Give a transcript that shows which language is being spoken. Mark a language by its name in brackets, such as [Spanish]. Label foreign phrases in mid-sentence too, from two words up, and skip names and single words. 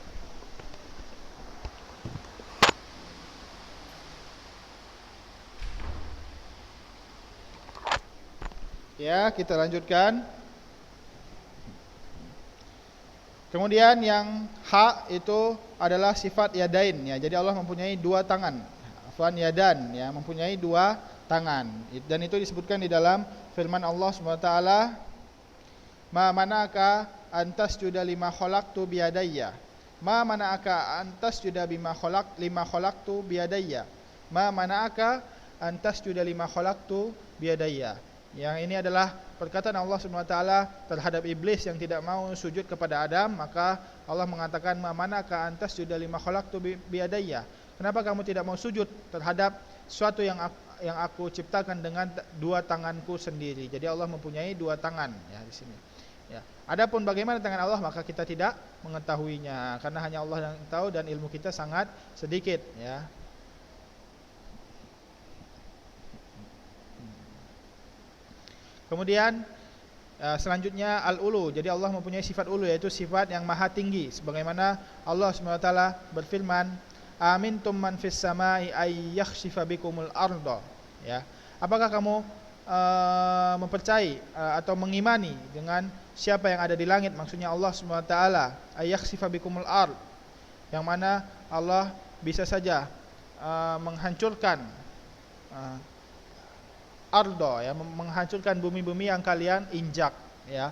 [Indonesian] Ya, kita lanjutkan. Kemudian yang hak itu adalah sifat yadain, ya. Jadi Allah mempunyai dua tangan. Afwan, yadan, ya, mempunyai dua tangan. Dan itu disebutkan di dalam firman Allah SWT, [Arabic] ما منعك أن تسجد لما خلقت بيدي. ما منعك أن تسجد لما خلقت بيدي. ما منعك أن تسجد لما خلقت بيدي. [Indonesian] Yang ini adalah perkataan Allah SWT terhadap iblis yang tidak mau sujud kepada Adam. Maka Allah mengatakan, [Arabic] ما منعك أن تسجد لما خلقت بيدي. [Indonesian] Kenapa kamu tidak mau sujud terhadap sesuatu yang aku ciptakan dengan dua tanganku sendiri. Jadi Allah mempunyai dua tangan, ya, di sini. Ya. Adapun bagaimana tangan Allah, maka kita tidak mengetahuinya, karena hanya Allah yang tahu dan ilmu kita sangat sedikit, ya. Kemudian selanjutnya al-ulu. Jadi Allah mempunyai sifat ulu, yaitu sifat yang maha tinggi, sebagaimana Allah SWT berfirman, [Arabic] أأمنتم من في السماء أن يخسف بكم الأرض, ya. [Indonesian] Apakah kamu mempercayai atau mengimani dengan siapa yang ada di langit? Maksudnya Allah SWT, [Arabic] أن يخسف بكم الأرض, [Indonesian] yang mana Allah bisa saja menghancurkan ardo, ya, menghancurkan bumi-bumi yang kalian injak, ya.